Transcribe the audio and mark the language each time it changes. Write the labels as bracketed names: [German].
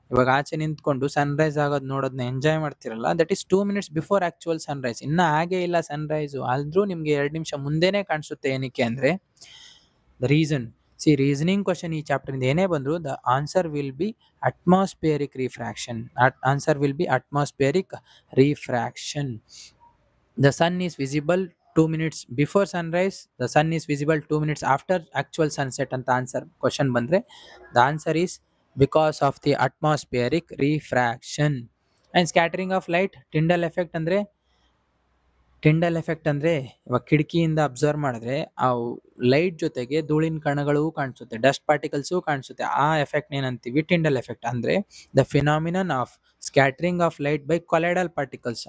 [Kannada] ಇವಾಗ ಆಚೆ ನಿಂತ್ಕೊಂಡು ಸನ್ರೈಸ್ ಆಗೋದು ನೋಡೋದನ್ನ ಎಂಜಾಯ್ ಮಾಡ್ತಿರಲ್ಲ, [English] That is 2 minutes before actual sunrise. [Kannada] ಇನ್ನೂ ಹಾಗೇ ಇಲ್ಲ ಸನ್ರೈಸು, ಆದ್ರೂ ನಿಮಗೆ 2 ನಿಮಿಷ ಮುಂದೆನೇ ಕಾಣಿಸುತ್ತೆ. ಏನಕ್ಕೆ ಅಂದರೆ the reason. C, reasoning question ಈ ಚಾಪ್ಟರಿಂದ ಏನೇ ಬಂದರೂ [English] The answer will be atmospheric refraction. Answer will be atmospheric refraction. The sun is visible 2 minutes before sunrise, the sun is visible 2 minutes after actual sunset [Kannada] ಅಂತ answer question ಬಂದರೆ [English] The answer is because of the atmospheric refraction. [Kannada] And scattering of light, Tyndall effect ಅಂದರೆ, Tyndall effect ಅಂದರೆ ಇವಾಗ ಕಿಟಕಿಯಿಂದ observe ಮಾಡಿದ್ರೆ ಆ light ಜೊತೆಗೆ ಧೂಳಿನ ಕಣಗಳು ಕಾಣಿಸುತ್ತೆ, ಡಸ್ಟ್ ಪಾರ್ಟಿಕಲ್ಸು ಕಾಣಿಸುತ್ತೆ. ಆ ಎಫೆಕ್ಟ್ ಏನಂತೀವಿ? Tyndall effect. [English] ಅಂದರೆ the phenomenon of scattering of light by colloidal particles.